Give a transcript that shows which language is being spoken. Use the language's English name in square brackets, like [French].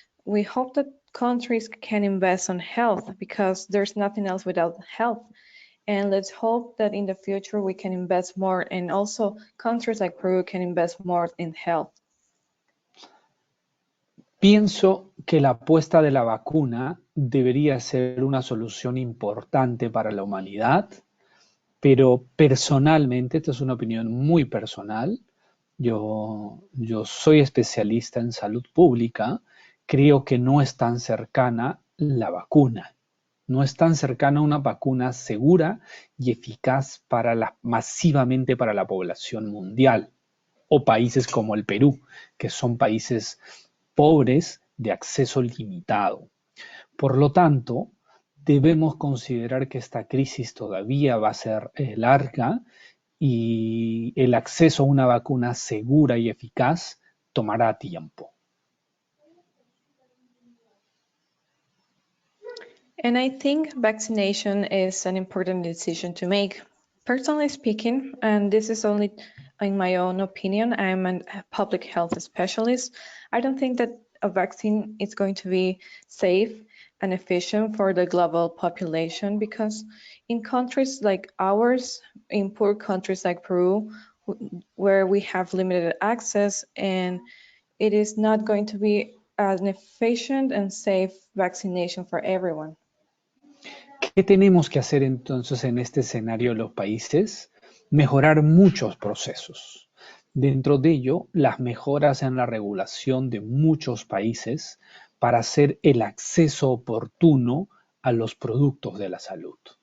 [English] We hope that countries can invest on health because there's nothing else without health. And let's hope that in the future we can invest more, and also countries like Peru can invest more in health. [Spanish] Pienso que la apuesta de la vacuna debería ser una solución importante para la humanidad, pero personalmente, esta es una opinión muy personal, yo soy especialista en salud pública, creo que no es tan cercana la vacuna. No es tan cercana una vacuna segura y eficaz masivamente para la población mundial, o países como el Perú, que son países pobres de acceso limitado. Por lo tanto, debemos considerar que esta crisis todavía va a ser larga y el acceso a una vacuna segura y eficaz tomará tiempo. [English] And I think vaccination is an important decision to make. Personally speaking, and this is only in my own opinion, I'm a public health specialist. I don't think that a vaccine is going to be safe and efficient for the global population, because in countries like ours, in poor countries like Peru, where we have limited access, and it is not going to be an efficient and safe vaccination for everyone. [Spanish] ¿Qué tenemos que hacer entonces en este escenario los países? Mejorar muchos procesos. Dentro de ello, las mejoras en la regulación de muchos países para hacer el acceso oportuno a los productos de la salud.